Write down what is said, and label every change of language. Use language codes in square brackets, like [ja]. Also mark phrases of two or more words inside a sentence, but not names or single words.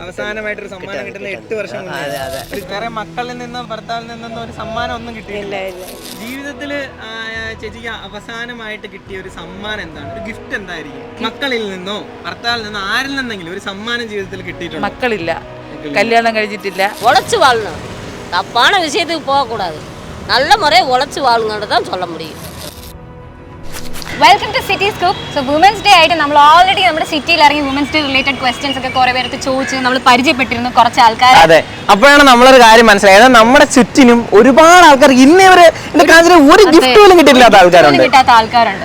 [ml] അവസാനമായിട്ടൊരു സമ്മാനം കിട്ടുന്ന 8 വർഷം മുന്നേ. വേറെ മക്കളിൽ നിന്നോ ഭർത്താവിൽ നിന്നോ ഒരു സമ്മാനം ഒന്നും കിട്ടിയില്ല. ജീവിതത്തിൽ ചേച്ചിക്ക് അവസാനമായിട്ട് കിട്ടിയ ഒരു സമ്മാനം എന്താണ്? ഒരു ഗിഫ്റ്റ് എന്തായിരിക്കും? മക്കളിൽ നിന്നോ ഭർത്താവിൽ നിന്നോ ആരിൽ നിന്നെങ്കിലും ഒരു സമ്മാനം ജീവിതത്തിൽ കിട്ടിയിട്ടുണ്ട്? മക്കളില്ല, കല്യാണം കഴിച്ചിട്ടില്ല. [ta] உழைச்சு வாழணும், தப்பான விஷயத்துக்கு போகக்கூடாது, நல்ல முறையை உழைச்சு வாழுங்கன்னு தான் சொல்ல முடியும். [en] welcome to City Scoop. so women's day [ml] ആയിട്ട് നമ്മൾ ഓൾറെഡി നമ്മുടെ സിറ്റിയിൽ ഇറങ്ങി [en] women's day related questions [ml] ഒക്കെ കുറെ പേർക്ക് ചോദിച്ച് നമ്മൾ പരിചയപ്പെട്ടിരുന്നു കുറച്ച് ആൾക്കാർ. അതെ, അപ്പോഴാണ് നമ്മളൊരു കാര്യം മനസ്സിലായത്, നമ്മുടെ ചുറ്റിനും ഒരുപാട് ആൾക്കാർ ഇന്നേവരെ ഒരു ഗിഫ്റ്റ് പോലും കിട്ടിയില്ലാത്ത ആൾക്കാരുണ്ട്.